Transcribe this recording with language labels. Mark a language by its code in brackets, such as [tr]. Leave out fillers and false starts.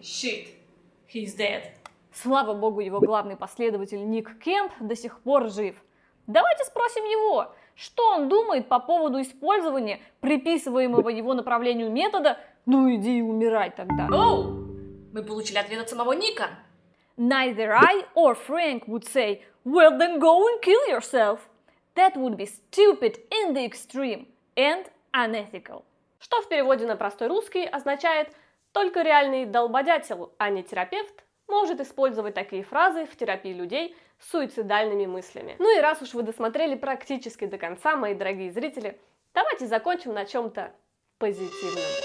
[en] Shit, he's dead. [ru] Слава богу, его главный последователь Ник Кемп до сих пор жив. Давайте спросим его, что он думает по поводу использования приписываемого его направлению метода «ну иди и умирай тогда». Мы получили ответ от самого Ника. [en] Neither I or Frank would say, well then go and kill yourself. That would be stupid in the extreme and unethical. [ru] Что в переводе на простой русский означает: только реальный долбодятел, а не терапевт, может использовать такие фразы в терапии людей с суицидальными мыслями. Ну и раз уж вы досмотрели практически до конца, мои дорогие зрители, давайте закончим на чем-то позитивном.